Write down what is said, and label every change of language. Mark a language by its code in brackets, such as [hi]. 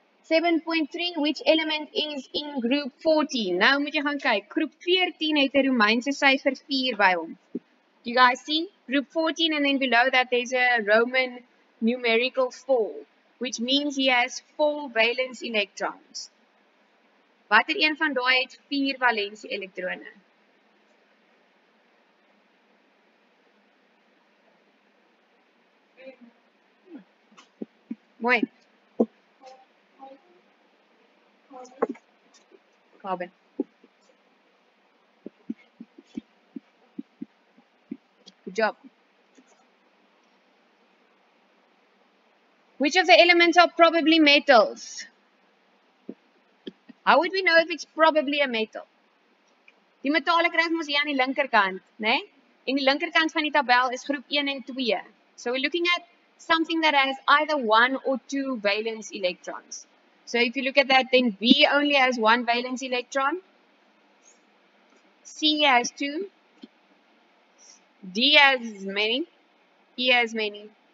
[en] .3, which element is in group 14? [af] Nou moet jy gaan kyk. Groep 14 het 'n Romeinse syfer 4 by hom. [en] Do you guys see? Group 14 and then below that there's a Roman numerical 4, which means he has 4 valence electrons. [af] Watter een van daai het 4 valensie elektrone? Mooi. [en] Carbon. Good job. Which of the elements are probably metals? How would we know if it's probably a metal? [af] Die metale kry ons hier aan die linkerkant, né? En die linkerkant van die tabel is groep 1 en 2. [en] So we're looking at something that has either 1 or 2 valence electrons. So if you look at that, then B only has 1 valence electron. C has 2. D has many. E has many.